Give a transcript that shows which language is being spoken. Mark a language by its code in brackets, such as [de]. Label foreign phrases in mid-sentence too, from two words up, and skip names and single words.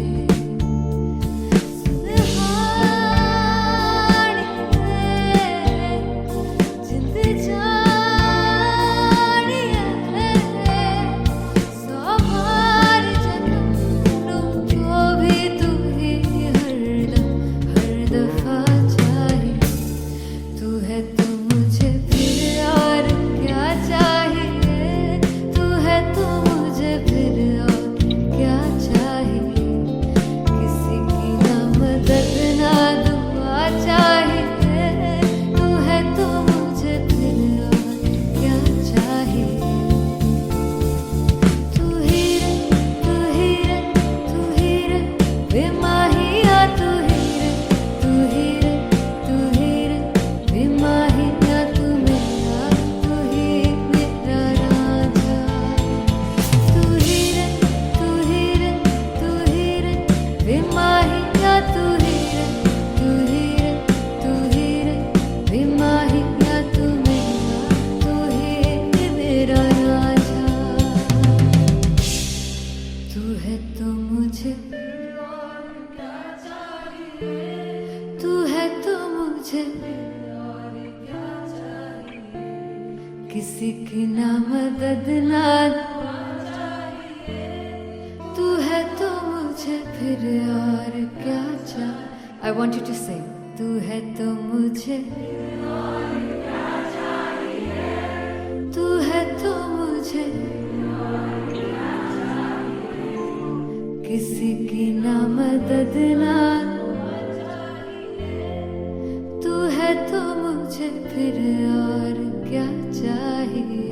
[hi] सुनहानी जिंद जानिए, सौ बार जन्म लूं जो भी तू ही हरदम हर दफा चाहिए, तू है तो मुझे फिर और क्या चाहिए, तू है तो मुझे फिर और क्या चाहिए। किसी की ना मदद ना दुआ चाहिए, तू है तो मुझे फिर और क्या चाहिए। तू ही रे, तू ही रे, तू ही रे बेमाहिया, तू ही रे, तू ही रे, तू ही रे बेमाहिया, तू मेरा, तू ही मेरा राजा। तू ही रे, तू ही रे, तू ही रे बेमाहिया, तू ही रे, तू ही रे, तू ही रे बेमाहिया, तू मेरा, तू ही मेरा राजा। तू है तो मुझे, तू है तो मुझे किसी की ना मदद ना, तू है तो मुझे फिर और क्या चाहिए। [en] I want you to sing. [hi] तू है तो मुझे, तू है तो मुझे किसी की ना मदद ना, तू है तो मुझे फिर और क्या चाहिए।